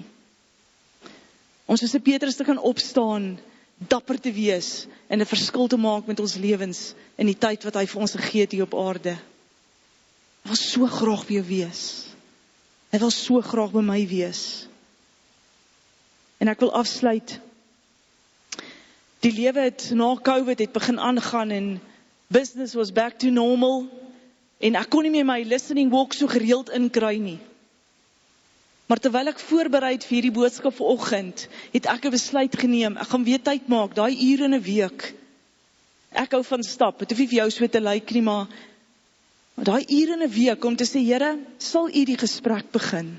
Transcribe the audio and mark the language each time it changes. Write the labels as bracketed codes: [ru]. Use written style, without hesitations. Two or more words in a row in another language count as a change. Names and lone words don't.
[af] Om soos 'n Petrus te kan opstaan, dapper te wees en 'n verskil te maak met ons lewens in die tyd wat hy vir ons gegee het hier op aarde. Hy wil so graag by jou wees. Hy wil so graag by my wees. En ek wil afsluit. Die lewe het na COVID het begin aangaan en [en] business was back to normal [af] en ek kon nie meer my [en] listening walk [af] so gereeld inkry nie. Maar terwyl ek voorbereid vir hierdie boodskap vanoggend, het ek 'n besluit geneem. Ek gaan weer tyd maak, daai ure in 'n week. Ek hou van stap. Dit hoef nie vir jou so te lyk nie, maar daai ure in 'n week om te sê, Here, sal U die gesprek begin?